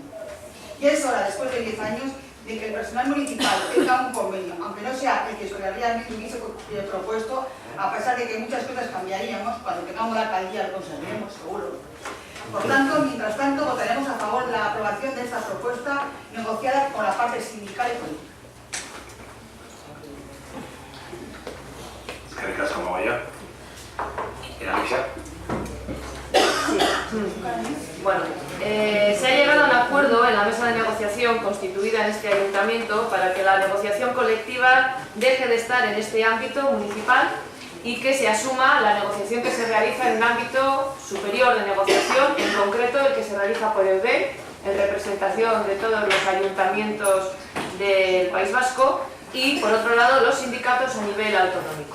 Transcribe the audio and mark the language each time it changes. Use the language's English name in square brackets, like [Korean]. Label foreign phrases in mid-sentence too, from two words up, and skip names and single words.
[Spanish] Y es hora, después de 10 años, de que el personal municipal tenga un convenio, aunque no sea el que Euskal Herria hubiese propuesto, a pesar de que muchas cosas cambiaríamos, cuando tengamos la alcaldía lo conseguiremos, seguro. Por tanto, mientras tanto, votaremos a favor de la aprobación de esta propuesta negociada con la parte sindical y política. [Basque] Eskerrik asko, Amagoia. Analisa. [Spanish] Bueno, se ha llegado a un acuerdo en la mesa de negociación constituida en este ayuntamiento para que la negociación colectiva deje de estar en este ámbito municipal y que se asuma la negociación que se realiza en un ámbito superior de negociación, en concreto el que se realiza por Eudel, en representación de todos los ayuntamientos del País Vasco, y por otro lado los sindicatos a nivel autonómico.